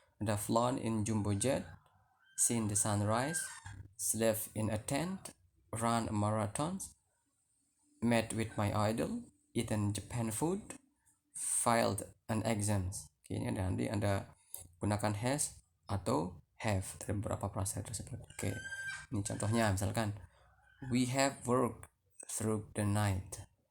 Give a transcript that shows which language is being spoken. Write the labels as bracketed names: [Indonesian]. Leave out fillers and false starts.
[Indonesian] Ada [English] flown in jumbo jet, seen the sunrise, slept in a tent, run a marathon, met with my idol, eaten Japan food, filed an exams. [Indonesian] Oke, ini ada, nanti Anda gunakan has atau have dari beberapa frase tersebut. Oke, ini contohnya, misalkan [English] we have worked through the night.